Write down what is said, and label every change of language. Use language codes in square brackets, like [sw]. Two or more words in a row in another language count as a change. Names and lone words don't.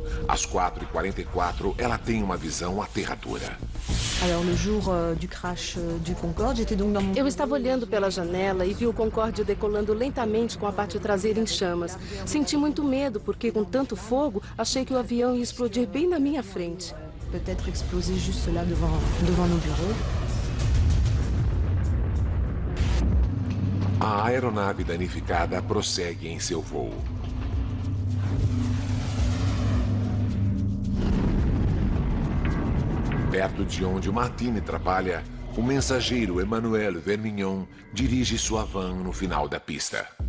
[pt] Às 4h44, ela tem uma visão aterradora. Eu estava olhando pela janela e vi o Concorde decolando lentamente com a parte traseira em chamas. Senti muito medo porque, com tanto fogo, achei que o avião ia explodir bem na minha frente. [fr] Peut-être exploser juste là devant nos bureaux. [pt] A aeronave danificada prossegue em seu voo. Perto de onde o Martine trabalha, o mensageiro Emmanuel Vermignon dirige sua van no final da pista.